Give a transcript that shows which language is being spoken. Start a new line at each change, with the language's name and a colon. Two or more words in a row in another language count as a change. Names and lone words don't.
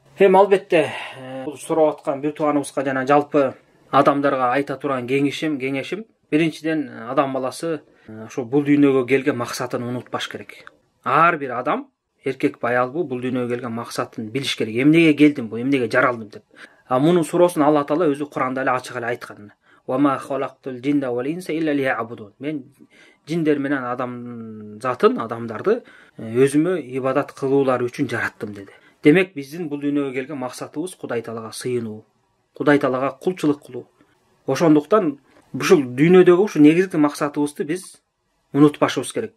Kyrgyz: Эми албетте бул сурап аткан бир тууганыбызга жана жалпы адамдарга айта турган кеңешим биринчиден адам баласы ошо бул дүйнөгө келген максатын унутпаш керек. Ар бир адам, эркекпи аялбы, бул дүйнөгө келген максатын билиш керек. Эмнеге келдим, эмнеге жаралдым деп. Мунун суроосун Алла Таала өзү Куранда эле ачык эле айткан.
Arabic: وما خلقت الجن والإنس إلا ليعبدون.
Kyrgyz: Мен жиндер менен адамдарды өзүмө ибадат кылуулары үчүн жараттым деди. Демек биздин бул дүйнөгө келген максатыбыз Кудай Таалага сыйынуу, Кудай Таалага кулчулук кылуу. Ошондуктан ушул дүйнөдөгү ушу негизги максатыбызды биз унутпашыбыз керек.